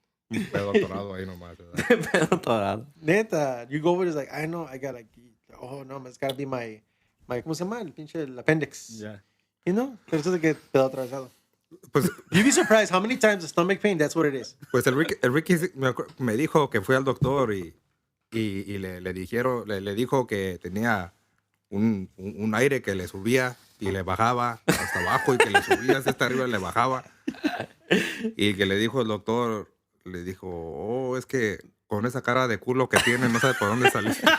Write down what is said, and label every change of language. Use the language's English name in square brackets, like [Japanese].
[Spanish] Un pedo atorado ahí nomás. ¿Verdad? Pedo torado. [English] Neta, you go over, it's like, I know, I got like, oh no, it's gotta be my, [Spanish] ¿cómo se llama? El appendix. [English] Yeah. You know? [Spanish] Pero eso es de que pedo atravesado. Pues, [English] You'd be surprised how many times the stomach pain, that's what it is. [Spanish] pues el Ricky me dijo que fue al doctor y le dijo que tenía un aire que le subía y le bajaba hasta abajo y que le subía hasta arriba y le bajaba. Y que le dijo el doctor, le dijo, oh, es que con esa cara de culo que tiene no sabe por dónde salir.